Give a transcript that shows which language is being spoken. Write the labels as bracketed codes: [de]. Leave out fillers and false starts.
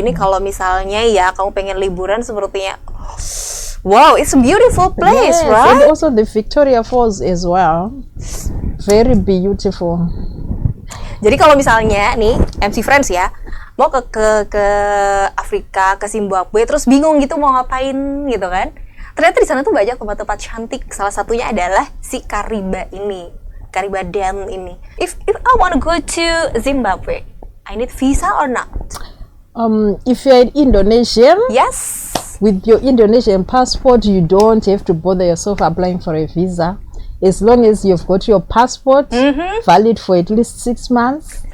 [id] Ini kalau misalnya ya kamu pengen liburan sepertinya. [en] Wow, it's a beautiful place, Yes, right? and also the Victoria Falls as well. Very beautiful. [id] Jadi kalau misalnya nih MC Friends ya, mau ke Afrika, ke Zimbabwe, terus bingung gitu mau ngapain gitu kan? Ternyata di sana tuh banyak tempat-tempat cantik. Salah satunya adalah si Kariba ini, Kariba Dam ini. [en] If I want to go to Zimbabwe, I need visa or not? If you're an Indonesian, Yes. with your Indonesian passport, you don't have to bother yourself applying for a visa. As long as you've got your passport valid for at least 6 months,